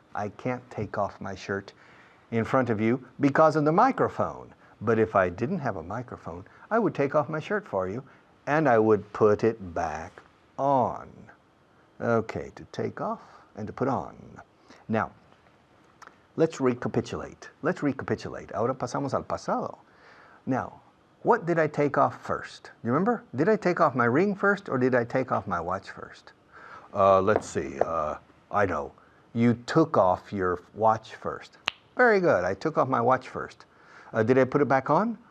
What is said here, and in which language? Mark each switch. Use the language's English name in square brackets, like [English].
[English] I can't take off my shirt in front of you because of the microphone. But if I didn't have a microphone, I would take off my shirt for you and I would put it back on. Okay, to take off and to put on. Now, let's recapitulate. [Spanish] Ahora pasamos al pasado. [English] Now, what did I take off first? You remember? Did I take off my ring first or did I take off my watch first? Let's see. I know. You took off your watch first. Very good. I took off my watch first. Did I put it back on?